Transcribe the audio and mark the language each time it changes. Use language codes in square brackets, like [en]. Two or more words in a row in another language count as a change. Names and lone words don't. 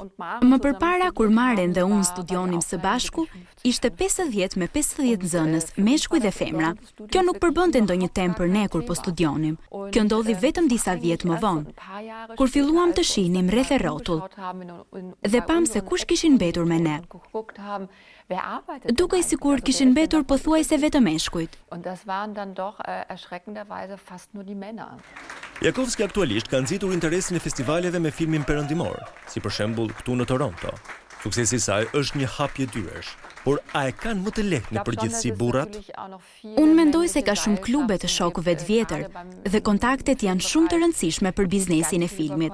[sq] Më përpara kur Maren dhe unë studionim së bashku, ishte 50 me 50 nxënës, meshkuj dhe femra. Kjo nuk përbënte ndonjë temë për ne kur po studionim. Kjo ndodhi vetëm disa vjet më vonë. Kur filluam të shihnim rreth e rrotull dhe pam se kush kishin mbetur me ne. Dukej sikur kishin mbetur pothuajse vetëm meshkujt. [de] Und das waren dann doch erschreckenderweise fast nur die Männer. [sq] Jakovski aktualisht ka nxitur interesin e festivaleve me filmin perëndimor, si për shembull këtu në Toronto. Suksesi i saj është një hapje dyersh, por a e kanë më të lehtë në përgjithësi burrat? Unë mendoj se ka shumë klube të shokëve të vjetër dhe kontaktet janë shumë të rëndësishme për biznesin e filmit.